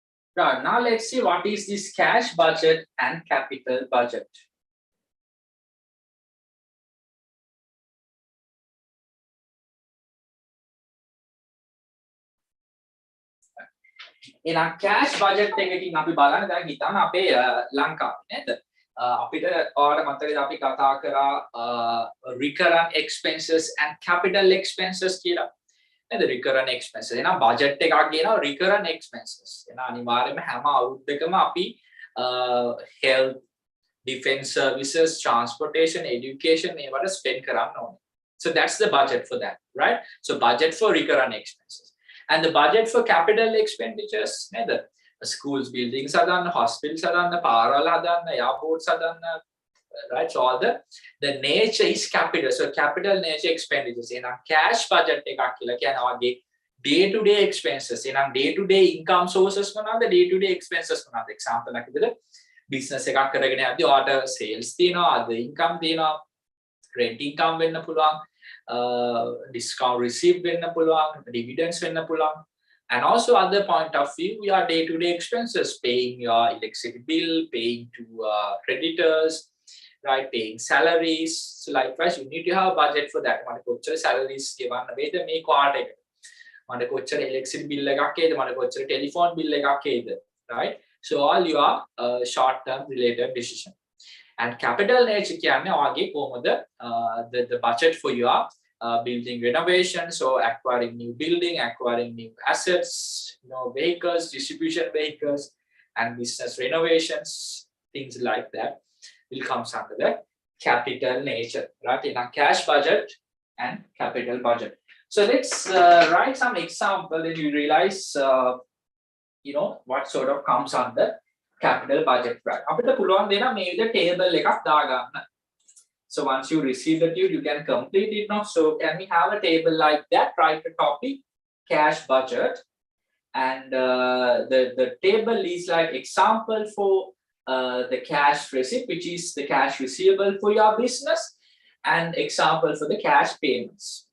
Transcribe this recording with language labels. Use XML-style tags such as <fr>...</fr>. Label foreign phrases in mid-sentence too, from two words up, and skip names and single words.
<en>Right, now let's see what is this cash budget and capital budget.</en> <si>එහෙනම්</si> <en>cash budget</en> <si>එකකින් අපි බලන්න දැන් හිතන්න අපේ ලංකාවේ නේද? අපිට ඔයාලට මතකද අපි කතා කරා</si> <en>recurrent expenses and capital expenses</en> <si>කියලා. නේද?</si> <en>recurrent expenses.</en> <si>එහෙනම් budget එකක් කියනවා</si> <en>recurrent expenses.</en> <si>එහෙනම් අනිවාර්යයෙන්ම හැම අවුරුද්දකම අපි</si> <en>health, defense services, transportation, education</en> <si>මේවට spend කරන්න ඕනේ.</si> <en>So that's the budget for that, right? So budget for recurrent expenses. And the budget for capital expenditures, the schools, buildings, hospitals, parallel, airports, right? So all the nature is capital. So capital nature expenditures. In a cash budget, day-to-day expenses. In a day-to-day income sources, the day-to-day expenses. Example, like the business, the order sales, the income, rent income, discount received</en> <si>වෙන්න පුළුවන්,</si> <en>dividends</en> <si>වෙන්න පුළුවන්,</si> <en>and also other point of view we are day-to-day expenses, paying your electricity bill, paying to creditors, right, paying salaries. So likewise you need to have a budget for that.</en> <si>මට කොච්චර salaries ගෙවන්න වේද මේ quarter එකට, මට කොච්චර</si> <en>electricity bill</en> <si>එකක් එයිද, මට කොච්චර</si> <en>telephone bill</en> <si>එකක් එයිද,</si> <en>right? So all your short term related decision. And capital nature</en> <si>කියන්නේ ඔයගේ කොහොමද</si> <en>the budget for your building renovation, so acquiring new building, acquiring new assets, vehicles, distribution vehicles, and business renovations, things like that will come under the capital nature, right? In a cash budget and capital budget. So let's write some example and you realize what sort of comes under capital budget, right?</en> <si>අපිට පුළුවන් දෙන මේ විදිහට table එකක් දාගන්න.</si> <en>So once you receive the tube, you can complete it now. So can we have a table like that? Write the topic, cash budget, and the table is like example for the cash receipt, which is the cash receivable for your business, and example for the cash payments.</en>